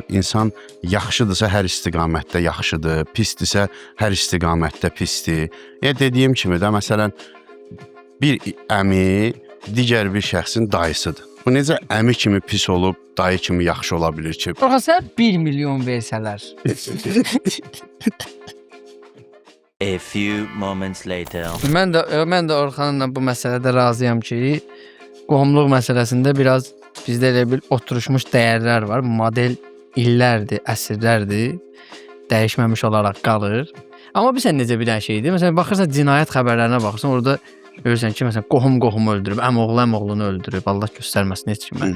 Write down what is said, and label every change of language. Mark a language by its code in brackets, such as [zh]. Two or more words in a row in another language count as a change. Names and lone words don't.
[az] İnsan yaxşıdırsa hər istiqamətdə yaxşıdır, pisdirsə hər istiqamətdə pisdir. Dediyim kimi də məsələn bir əmi digər bir şəxsin dayısıdır. Bu necə əmi kimi pis olub, dayı kimi yaxşı ola bilir ki? Orxan 1 milyon versələr. [en] A few moments later. [az] Mən də Orxanla bu məsələdə razıyam ki, qohumluq məsələsində biraz bizdə elə bir oturuşmuş dəyərlər var. Model illərdir, əsrlərdir, dəyişməmiş olaraq qalır. Amma bilirsən necə bir dənə şeydir? Məsələn, baxırsan cinayət xəbərlərinə baxırsan, orada görürsən ki, məsələn, qohum öldürüb, əmoğlunu öldürüb, Allah göstərməsin heç kimə.